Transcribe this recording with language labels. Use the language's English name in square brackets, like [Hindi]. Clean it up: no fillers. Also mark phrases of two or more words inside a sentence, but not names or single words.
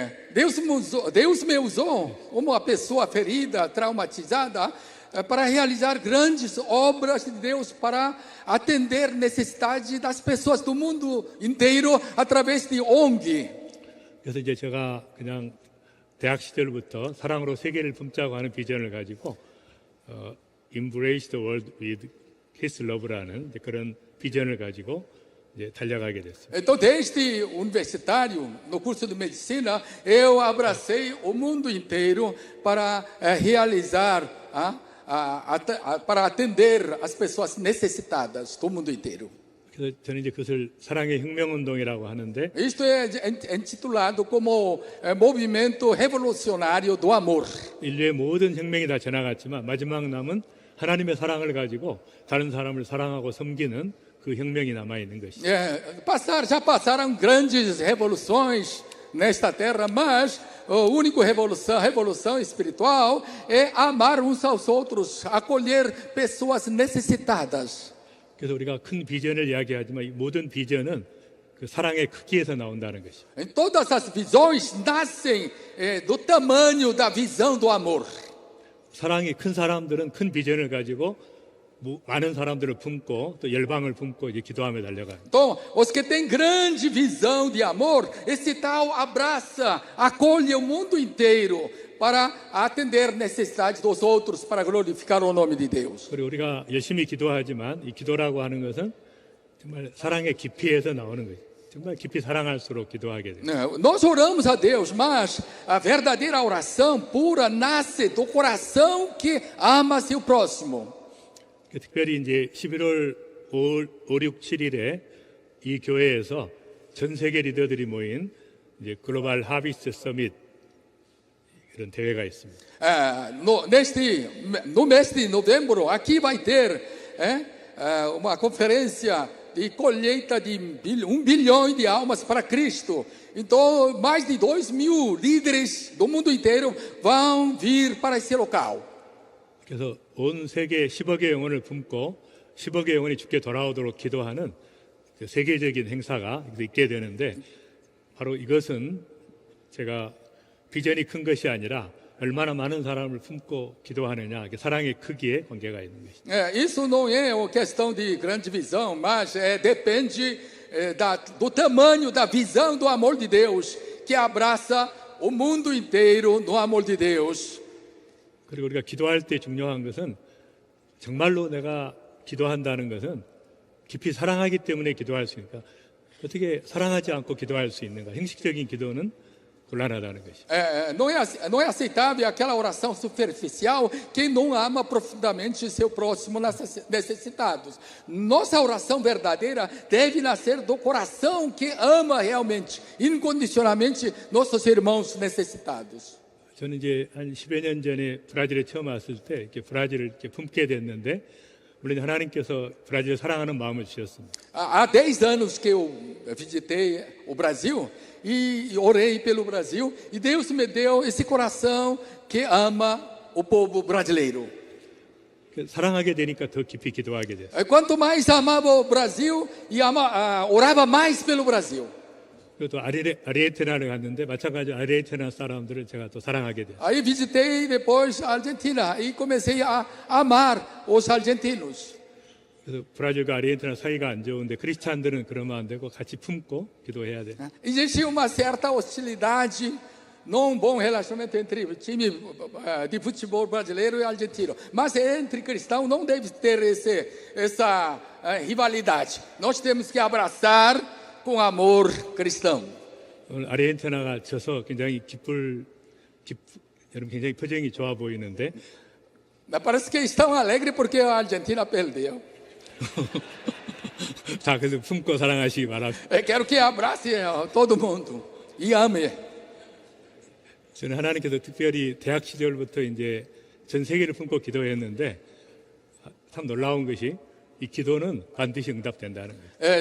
[Portuguese] Deus me usou como uma pessoa ferida, traumatizada, para realizar grandes obras de Deus, para atender necessidades das pessoas do mundo inteiro através de ONG. [Korean] 그래서 이제 제가 그냥 대학 시절부터 사랑으로 세계를 품자고 하는 비전을 가지고 [English] Embrace the World with His Love [Korean] 라는 이제 그런 비전을 가지고 이제 달려가게 됐습니다. [Portuguese] Então, desde universitário, no curso de medicina, eu abracei o mundo inteiro para realizar, para atender as pessoas necessitadas do mundo inteiro. [Korean] 그래서 저는 이제 그것을 사랑의 혁명운동이라고 하는데 [Portuguese] Isto é intitulado como movimento revolucionário do amor. [Korean] 인류의 모든 혁명이 다 지나갔지만 마지막 남은 하나님의 사랑을 가지고 다른 사람을 사랑하고 섬기는 그 혁명이 남아 있는 것이죠. [Portuguese] Já passaram grandes revoluções nesta terra, mas a única revolução espiritual é amar uns aos outros, acolher pessoas necessitadas. [Korean] 그래서 우리가 큰 비전을 이야기하지만 이 모든 비전은 그 사랑의 크기에서 나온다는 것이죠. [Portuguese] Todas as visões nascem do tamanho da visão do amor. [Korean] 사랑이 큰 사람들은 큰 비전을 가지고 많은 사람들을 품고 또 열방을 품고 이제 기도하며 달려가요. [Portuguese] Então, os que têm grande visão de amor, esse tal abraça, acolhe o mundo inteiro para atender necessidades dos outros, para glorificar o nome de Deus. [Korean] 그리고 우리가 열심히 기도하지만 이 기도라고 하는 것은 정말 사랑의 깊이에서 나오는 거예요. 정말 깊이 사랑할수록 기도하게 돼요. [Portuguese] Nós oramos a Deus, mas a verdadeira oração pura nasce do coração que ama seu próximo. [Korean] 특별히 이제 11월 5, 6, 7일에 이 교회에서 전 세계 리더들이 모인 이제 글로벌 하비스트 서밋 이런 대회가 있습니다. [Portuguese] No mês de novembro, aqui vai ter uma conferência de colheita de 1 bilhão de almas para Cristo. Então, mais de 2.000 líderes do mundo inteiro vão vir para esse local. [Korean] 그래서 온 세계 10억의 영혼을 품고 10억의 영혼이 주께 돌아오도록 기도하는 그 세계적인 행사가 있게 되는데 바로 이것은 제가 비전이 큰 것이 아니라 얼마나 많은 사람을 품고 기도하느냐, 사랑의 크기에 관계가 있는 것입니다. [Portuguese] Isso não é uma questão de grande visão, mas depende do tamanho da visão do amor de Deus, que abraça o mundo inteiro no amor de Deus. [Korean] 그리고 우리가 기도할 때 중요한 것은 정말로 내가 기도한다는 것은 깊이 사랑하기 때문에 기도할 수 있으니까 어떻게 사랑하지 않고 기도할 수 있는가? 형식적인 기도는 곤란하다는 것이죠. [Portuguese] Não é aceitável aquela oração superficial quem não ama profundamente seu próximo necessitados. Nossa oração verdadeira deve nascer do coração que ama realmente, incondicionalmente, nossos irmãos necessitados. [Korean] 저는 이제 한 10여 년 전에 브라질에 처음 왔을 때 이렇게 브라질을 이렇게 품게 됐는데 물론 하나님께서 브라질을 사랑하는 마음을 주셨습니다. [Portuguese] Há 10 anos que eu visitei o Brasil e orei pelo Brasil e Deus me deu esse coração que ama o povo brasileiro. [Korean] 사랑하게 되니까 더 깊이 기도하게 됐어요. [Portuguese] Quanto mais amava o Brasil e orava mais pelo Brasil. [Korean] 그리고 또 아르헨티나를 갔는데 마찬가지로 아르헨티나 사람들을 제가 또 사랑하게 됐어요. [Portuguese] Aí visitei depois a Argentina e comecei a amar os argentinos. [Korean] 그래서 브라질과 아르헨티나 사이가 안 좋은데 크리스찬들은 그러면 안 되고 같이 품고 기도해야 돼. [Portuguese] Existia uma certa hostilidade num bom relacionamento entre o time de futebol brasileiro e argentino. Mas entre cristãos não deve ter essa rivalidade. Nós temos que abraçar com amor cristão. [Korean] 오늘 아르헨티나가 져서 굉장히 여러분 굉장히 표정이 좋아 보이는데 [Portuguese] Parece que estão alegres porque a Argentina perdeu. [Korean] 자, 그래서 품고 사랑하시기 바랍니다. [Portuguese] Quero que abrace todo mundo e ame. [Korean] 저는 하나님께서 특별히 대학 시절부터 이제 전 세계를 품고 기도했는데 참 놀라운 것이 이 기도는 반드시 응답된다는 거예요.